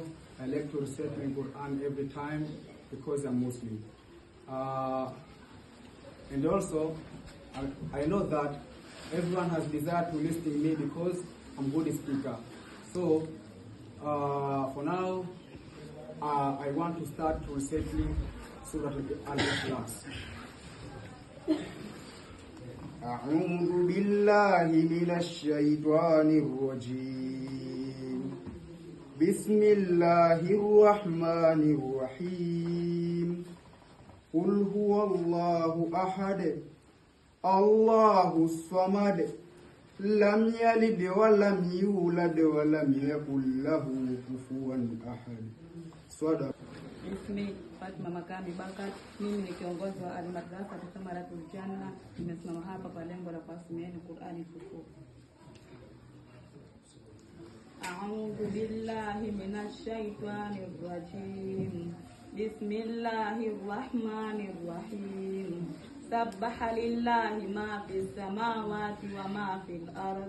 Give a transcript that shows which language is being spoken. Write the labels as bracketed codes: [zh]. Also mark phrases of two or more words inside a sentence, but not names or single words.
[en] I like to recite my Quran every time because I'm Muslim. And also, I know that everyone has desire to listen to me because I'm good speaker. So, for now, I want to start reciting Surah Al-Ikhlas. [ar] أعوذ بالله من الشيطان الرجيم بسم الله الرحمن الرحيم قل هو الله أحد الله الصمد لم يلد ولم يولد ولم يكن له كفوا أحد. صدق. [sw] Ismi Fatma Makami Bakat, mimi ni kiongozi wa Al-Madrasa Thamaratul Janna. Nimesimama hapa kwa lengo la kuwasomea Qur'ani tukufu. [ar] أعوذ بالله من الشيطان الرجيم. بسم الله الرحمن الرحيم. سبح لله ما في السماوات وما في الأرض.